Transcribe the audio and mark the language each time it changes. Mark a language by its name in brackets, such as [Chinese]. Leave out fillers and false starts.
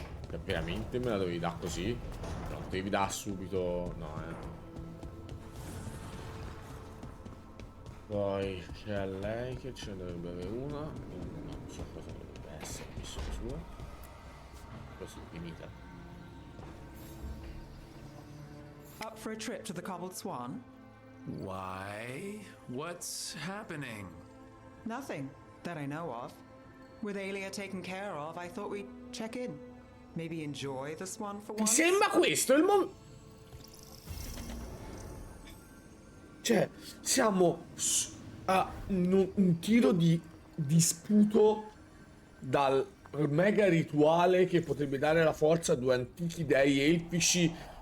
[Italian] Che veramente me la dovevi dare così? Non devi dare subito. No, Poi c'è lei che ce ne dovrebbe avere una. Non so cosa dovrebbe essere la missione sua. Così finita. [English] Up for a trip to the Cobbled Swan? Why? What's happening? Nothing that I know of. With Alia taken care of, I thought we'd check in. Maybe enjoy the swan for [Italian] Mi [English] once. [Italian] sembra questo il momento. Cioè, siamo a un tiro di sputo dal mega rituale che potrebbe dare la forza a due antichi dei elfici.